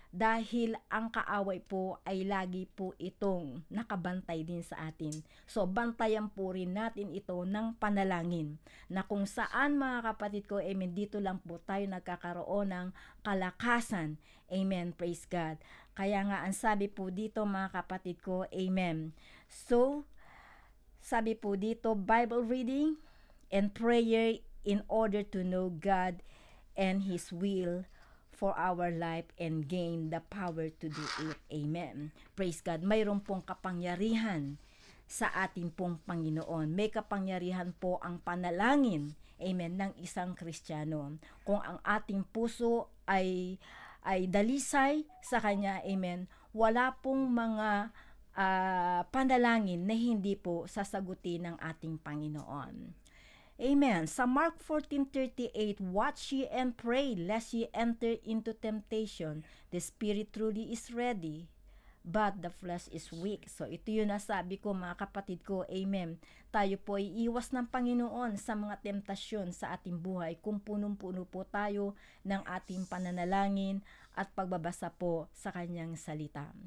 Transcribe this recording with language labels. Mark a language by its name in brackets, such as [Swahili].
[Filipino] Dahil ang kaaway po ay lagi po itong nakabantay din sa atin. So, bantayan po rin natin ito ng panalangin. Na kung saan mga kapatid ko, amen, dito lang po tayo nagkakaroon ng kalakasan. Amen. [English] Praise God. [Filipino] Kaya nga, ang sabi po dito mga kapatid ko, amen. [English] So, [Filipino] sabi po dito, [English] Bible reading and prayer in order to know God and His will for our life and gain the power to do it. [Filipino] Amen. [English] Praise God. [Filipino] Mayroon pong kapangyarihan sa ating pong Panginoon. May kapangyarihan po ang panalangin, amen, ng isang Kristiyano. Kung ang ating puso ay dalisay sa Kanya, amen, wala pong mga panalangin na hindi po sasagutin ng ating Panginoon. [English] Amen. Sa Mark 14:38, watch ye and pray lest ye enter into temptation. The spirit truly is ready, but the flesh is weak. [Filipino] So ito yung nasabi ko mga kapatid ko, amen. Tayo po ay iwas ng Panginoon sa mga temptasyon sa ating buhay kung punong-puno po tayo ng ating pananalangin at pagbabasa po sa Kanyang salita.